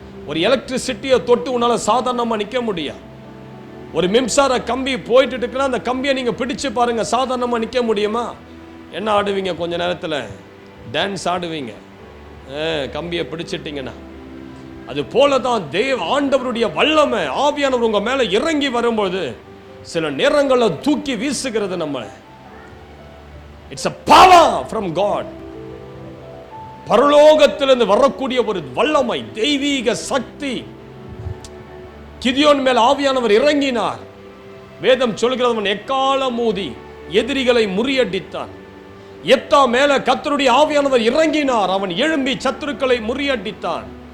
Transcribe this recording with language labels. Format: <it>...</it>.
<ta>ஒரு எலக்ட்ரிசிட்டியை தொட்டு உன்னால சாதாரணமா நிக்க முடியாது. ஒரு மின்சார கம்பி போயிட்டு இருக்குன்னா அந்த கம்பியை நீங்க பிடிச்சு பாருங்க, சாதாரணமா நிக்க முடியுமா? என்ன ஆடுவீங்க? கொஞ்ச நேரத்தில் டான்ஸ் ஆடுவீங்க, கம்பியை பிடிச்சிட்டீங்கன்னா. அது போலதான் ஆண்டவருடைய வல்லமை ஆவியானவர் உங்க மேல இறங்கி வரும்போது சில நேரங்களில் தூக்கி வீசுகிறது நம்ம.</ta> <en>It's a power from God.</en> <ta>பரலோகத்திலிருந்து வரக்கூடிய ஒரு வல்லமை, தெய்வீக சக்தி. கிதியோன் மேல் ஆவியானவர் இறங்கினார். வேதம் சொல்கிறது, எக்காலம் ஊதி எதிரிகளை முறியடித்தான். எப்தா மேல கர்த்தருடைய ஆவியானவர் இறங்கினார். அவன் எழும்பி சத்துருக்களை முறியடித்தான்.</ta>